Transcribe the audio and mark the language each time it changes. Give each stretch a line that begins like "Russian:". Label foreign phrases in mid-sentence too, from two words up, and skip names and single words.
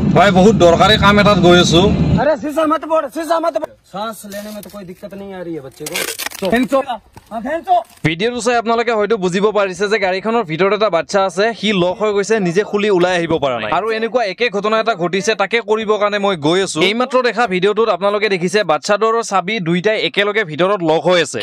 Assamese: ভাই বহুত দৰকাৰী কাম এটাত গৈ আছো।
Hindi: अरे शीशा मत फोड़, शीशा मत फोड़। सांस लेने में तो कोई दिक्कत नहीं आ रही है बच्चे को।
Assamese: ভিডিওটো চাই আপোনালোকে হয়তো বুজিব পাৰিছে যে গাড়ীখনৰ ভিতৰত এটা বাচ্চা আছে, সি লক হৈ গৈছে, নিজে খুলি ওলাই আহিব পৰা নাই। আৰু এনেকুৱা একে ঘটনা এটা ঘটিছে, তাকে কৰিবৰ কাৰণে মই গৈ আছো। এইমাত্ৰ দেখা ভিডিওটোত আপোনালোকে দেখিছে বাচ্চাটোৰ চাবি দুইটাই একেলগে ভিতৰত লক হৈ আছে।